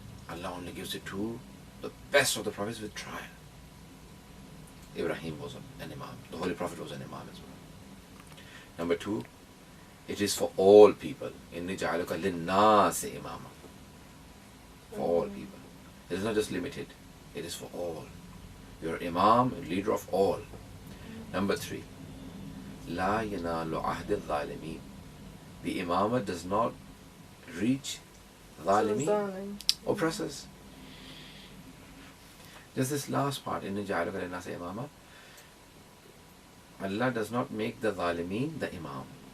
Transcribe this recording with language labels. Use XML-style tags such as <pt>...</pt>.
<en>Allah only gives it to the best of the prophets with trial. Ibrahim was an Imam. The Holy Prophet was an Imam as well. Number two, it is for all people.</en> <ar>إِنِّي جَعَلُكَ لِلنَّاسِ إِمَامًا.</ar> <en>For all people. It is not just limited. It is for all. You are Imam, leader of all. Number three,</en> <ar>لَا يَنَالُ عَهْدِ الظَّالِمِينَ.</ar> <en>The Imamah does not reach ظالمين, oppressors. Just this last part,</en> <ar>إِنِّي جَعَلُكَ لِلنَّاسِ إِمَامًا.</ar> <en>Allah does not make the ظالمين the Imam.</en>